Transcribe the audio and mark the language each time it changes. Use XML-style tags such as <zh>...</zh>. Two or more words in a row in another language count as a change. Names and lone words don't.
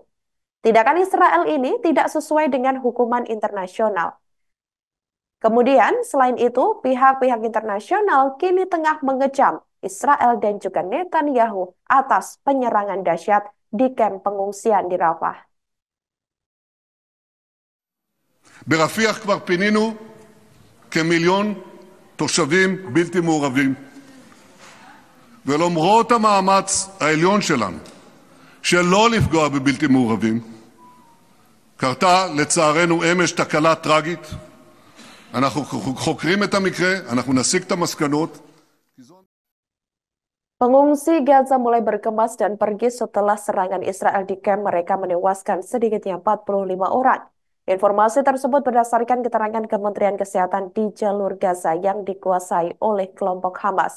<id>Tindakan Israel ini tidak sesuai dengan hukuman internasional. Kemudian, selain itu, pihak-pihak internasional kini tengah mengecam Israel dan juga Netanyahu atas penyerangan dahsyat di kamp pengungsian di Rafah.</id> <he>ברפיח כבר פינינו כמיליון תושבים בלתי מעורבים. ולמרות המאמץ העליון שלנו שלא לפגוע בבלתי מעורבים, קרתה לצערנו אמש תקלה טרגית. אנחנו חוקרים את המקרה, אנחנו נסיק את המסקנות.</he> <id>Pengungsi Gaza mulai berkemas dan pergi setelah serangan Israel di kamp mereka menewaskan sedikitnya 45 orang. Informasi tersebut berdasarkan keterangan Kementerian Kesehatan di jalur Gaza yang dikuasai oleh kelompok Hamas.</id>